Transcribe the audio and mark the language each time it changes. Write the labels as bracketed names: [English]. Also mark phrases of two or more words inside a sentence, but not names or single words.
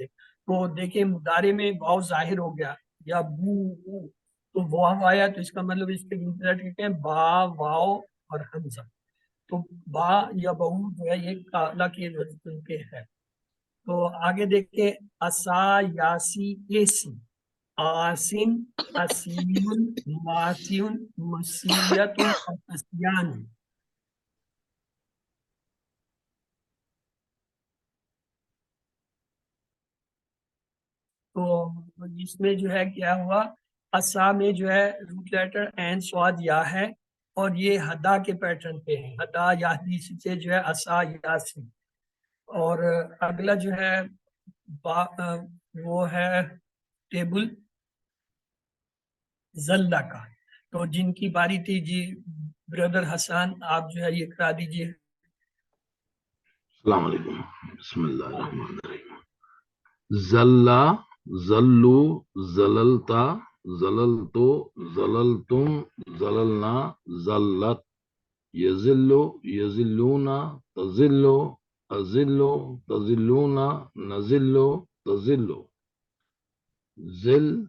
[Hindi] तो देखें मुदारे में वाव जाहिर हो गया, या बू तो वाव आया, तो इसका मतलब इसके [English] root letter [Hindi] कहते हैं बा वाव और हमजा। तो बा या बहू जो है ये काला के वजन पे है। तो आगे देखिए [Arabic] عسى يعسي عسيا, عاسٍ عسيٌّ معسيٌّ معسيةٌ और عسيان. [Hindi] तो इसमें जो है क्या हुआ, असा में जो है [English] root letter [Hindi] एन स्वाद या है, और ये हदा के पैटर्न पे है, हदा यादी से जो है [Arabic] عسى يعسي. [Hindi] और अगला जो है वो है टेबल जल्ला का। तो जिनकी बारी थी जी, ब्रदर हसन, आप जो है ये करा दीजिए। [Arabic] السلام عليكم، بسم الله الرحمن الرحيم. جلَّ، جلّوا، جللتَ، جللتُ، جللتم، جللنا، جلّت، يجلّ، يجلّون، تجلّ، أجلّ، تجلّون، نجلّ، تجلّ، جِلّ,